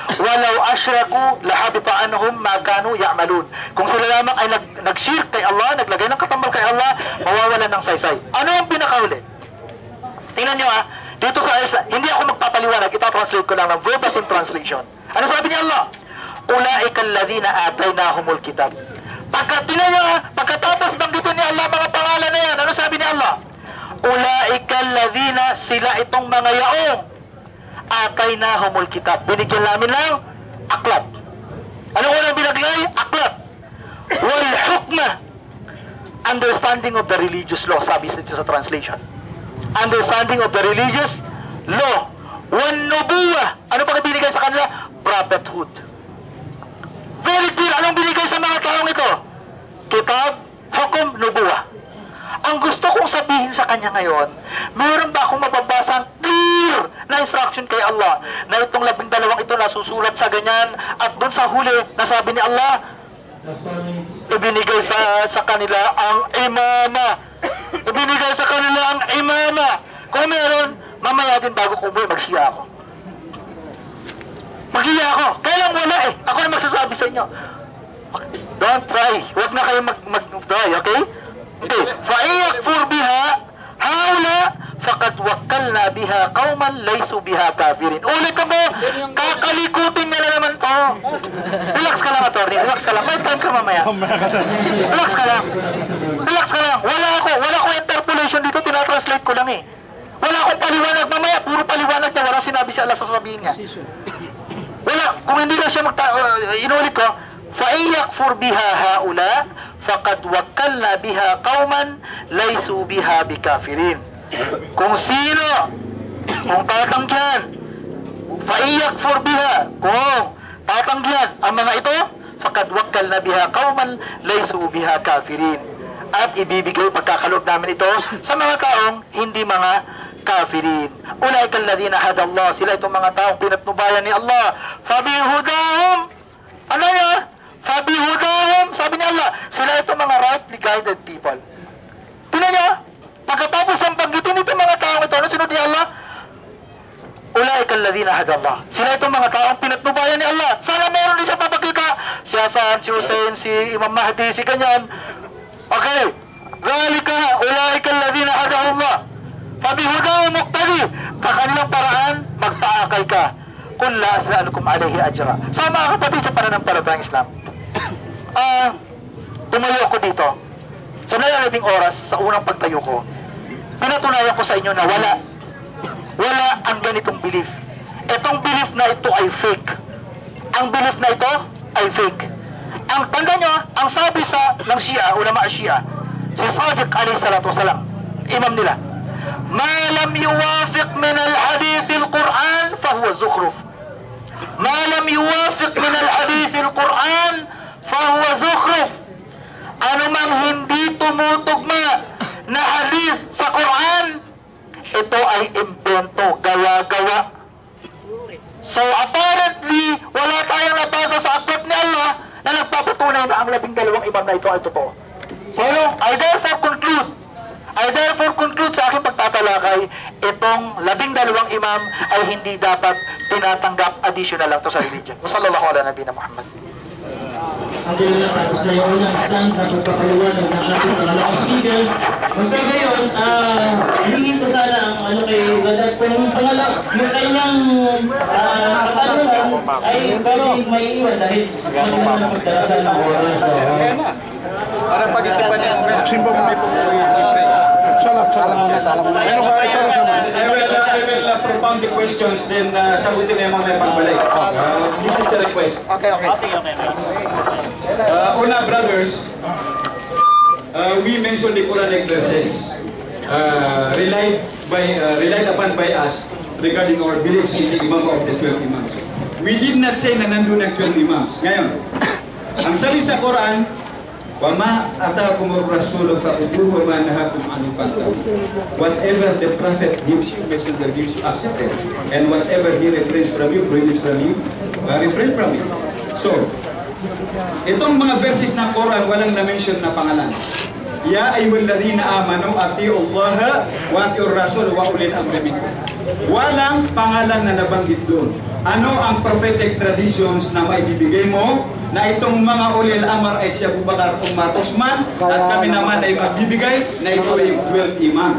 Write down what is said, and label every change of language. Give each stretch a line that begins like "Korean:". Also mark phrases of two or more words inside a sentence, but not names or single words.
Arabic: ولو أشركوا لحبط عنهم ما كانوا يعملون.
Filipino: Kung sila lamang ay nag-shirk kay Allah, naglagay ng katambal kay Allah, mawawalan ng saysay. Ano ang pinakahuli? Tingnan nyo dito sa ayat, hindi ako magpapaliwanag, ita-translate ko lang ng verbatim translation. Ano sabi ni Allah?
Arabic: أولئك الذين آتيناهم الكتاب.
Filipino: Tingnan nyo pagkatapos banggitin ni Allah mga pangalan na yan, ano sabi ni Allah?
Arabic: أولئك الذين,
Filipino: sila itong mga yaong
Arabic: آتيناهم الكتاب.
Filipino: Binigyan namin ng aklat. Ano unang binaglay? Aklat.
Arabic: والحكم,
English: understanding of the religious law,
Filipino: sabi dito sa translation.
English: Understanding of the religious law.
Arabic: والنبوة,
Filipino: ano pa binigay sa kanila? Prophethood.
English: Very clear,
Filipino: anong binigay sa mga taong ito?
Arabic: كتاب، حكم، نبوة.
Filipino: Ang gusto kong sabihin sa kanya ngayon, mayroon ba akong mababasang clear na instruction kay Allah na itong 12 ito nasusulat sa ganyan at doon sa huli nasabi ni Allah, ibinigay sa kanila ang imama. Ibinigay sa kanila ang imama. Kung meron, mamaya din bago ko umuwi, magsiya ako. Magsiya ako. Kaya lang wala Ako na magsasabi sa inyo.
English: Don't try.
Filipino: Huwag na kayo mag-try, okay? Okay.
Arabic: فَإِيَكْفُرْ بِهَا هَوْلَا فَقَدْ وَكَّلْنَا بِهَا قَوْمًا لَيْسُوا بِهَا كَافِرِينَ.
Filipino: Ulit mo, kakalikutin nila naman to. Relax ka lang, attorney. Relax ka lang. May time ka mamaya. Relax ka lang. Relax ka lang. Wala ko interpolation dito. Tinatranslate ko lang Wala akong paliwanag. Mamaya, puro paliwanag niya. Wala sinabi si Allah sa sabihin niya. Wala. Kung hindi lang siya inulit ko,
Arabic: فَإِيَكْفُرْ بِهَا هَؤُلَاء فَقَدْ وَكَّلْنَا بِهَا قَوْمًا لَيْسُوا بِهَا بِكَافِرِينَ.
Filipino: Kung sino, kung tatanggihan,
Arabic: فَإِيَكْفُرْ بِهَا,
Filipino: kung tatanggihan ang mga ito,
Arabic: فَقَدْ وَكَّلْنَا بِهَا قَوْمًا لَيْسُوا بِهَا كَافِرِينَ.
Filipino: At ibibigay pagkakaloob namin ito sa mga taong hindi mga kafirin.
Arabic: أولئك الذين هدى الله,
Filipino: sila itong mga taong pinatnubayan ni Allah. Fabihudahum, ano niya? Fabihudahum, sabi ni Allah, sila itong mga
English: rightly guided people.
Filipino: Tingnan niya, pagkatapos ang banggitin itong mga taong ito, ano sinunod ni Allah?
Arabic: أولئك الذين هدى الله,
Filipino: sila itong mga taong pinatnubayan ni Allah. Sana meron din siya papakita. Si Hasan, si Hussein, si Imam Mahdi, si ganyan.
Arabic: Okay, ذلك أولئك الذين هداهم الله فبهداهم مقتدي,
Filipino: kanilang paraan magtaakay ka.
Arabic: قل لا أسألكم عليه أجرا.
Filipino: Sa mga kapatid sa pananampalatayang Islam, tumayo ko dito sa nalalabing oras sa unang pagtayo ko, pinatunayan ko sa inyo na wala ang ganitong belief. Itong belief na ito ay fake. Ang belief na ito ay fake. Ang tanda nyo, ang sabi ng Shia, ulama Shia, si Sadiq
Arabic: عليه الصلاة والسلام,
Filipino: imam nila,
Arabic: ما لم يوافق من الحديث القرآن فهو زخرف. ما لم يوافق من الحديث القرآن فهو زخرف.
Filipino: Ano mang hindi tumutugma na hadith sa Quran, ito ay invento, gawa-gawa. So apparently, wala tayong nabasa sa aklat ni Allah na nagpapatunay na ang 12 imam na ito ay totoo.
English: So, I therefore conclude
Filipino: sa aking pagtatalakay, itong 12 imam ay hindi dapat tinatanggap, additional lang to sa religion.
Arabic: صلى الله على نبينا محمد.
Filipino: Ang tapos na yung unang stand na pagpapaliwanag ng ating mga speaker. Hanggang ngayon, hingin ko sana ang kay Badat kung yung kanyang katanungan ay pwedeng may iwan dahil kanyang magdasal ng oras. Para pag-isipan niya mamaya. Simpa mo may pag-uwi. Salam.
English: I will propound the questions, then
Filipino: sagutin na yung mga pagbalik.
English: This is the request. Okay. Una, brothers, we mentioned the Quranic verses relied upon by us regarding our beliefs in the Imam of the 12 Imams. We did not say
Filipino: na nandun ang 12 Imams. Ngayon, ang sabi sa Quran,
Arabic: وَمَا أَتَاكُمُ الرَّسُولُ فَخُذُوهُ وَمَا نَهَاكُمْ عَنْهُ فَانْتَهُوا.
English: Whatever the Prophet gives you, Messenger gives you, accept it. And whatever he refrains from you, prohibits from you, refrain from it. So,
Filipino: itong mga verses ng Quran, walang na-mention na pangalan.
Arabic: يا أيها الذين آمنوا أطيعوا الله وأطيعوا الرسول وأولي الأمر منكم.
Filipino: Walang pangalan na nabanggit doon. ano ang prophetic traditions na maibibigay mo na itong mga
Arabic: أولي الأمر
Filipino: ay si Abu Bakar Umar Osman at kami naman ay magbibigay na ito ay 12 imams.